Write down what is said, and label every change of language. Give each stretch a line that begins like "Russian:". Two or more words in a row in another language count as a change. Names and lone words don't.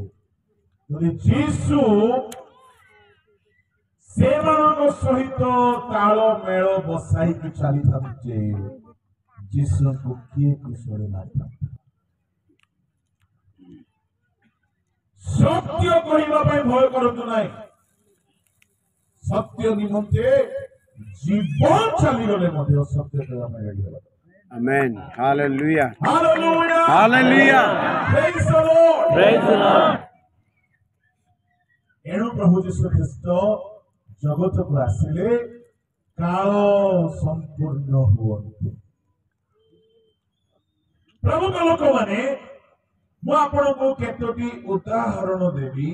Odia: ଯଦି ଯୀଶୁ ସେମାନଙ୍କ ସହିତ ତାଳମେଳ ବସାଇକି ଚାଲିଥାନ୍ତେ, ଯୀଶୁଙ୍କୁ କିଏ କୁଶଳେ ମାରିଥାନ୍ତେ? ସତ୍ୟ କହିବା ପାଇଁ ଭୟ କରନ୍ତୁ ନାହିଁ। ସତ୍ୟ ନିମନ୍ତେ ଜୀବନ ଚାଲିଗଲେ ମଧ୍ୟ ସତ୍ୟ କହିବା ପାଇଁ ରେଡି ହେବା।
English: Amen. Hallelujah. Hallelujah. Hallelujah. Praise the Lord. Praise the Lord.
Odia: ଏଣୁ ପ୍ରଭୁ ଯୀଶୁ ଖ୍ରୀଷ୍ଟ ଜଗତକୁ ଆସିଲେ କାଳ ସମ୍ପୂର୍ଣ୍ଣ ହୁଅନ୍ତି। ପ୍ରଭୁଙ୍କ ଲୋକମାନେ ମୁଁ ଆପଣଙ୍କୁ କେତୋଟି ଉଦାହରଣ ଦେବି।